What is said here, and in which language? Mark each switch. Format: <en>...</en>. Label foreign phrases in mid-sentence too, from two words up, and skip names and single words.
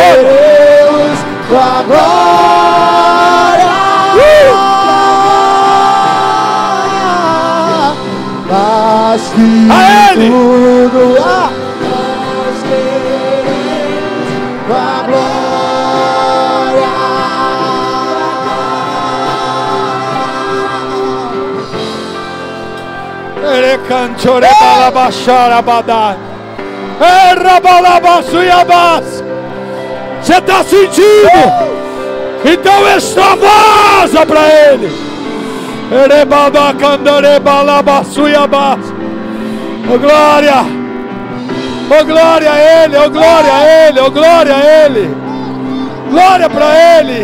<pt>A glória, mas que a Ele. tudo há, a glória. Ele canchore balabachara badar. Errabalabasuyabas. Você está sentindo? Então extravasa para Ele. Oh glória! Oh glória a Ele! Oh glória a Ele! Oh glória a Ele! Glória para Ele!</pt>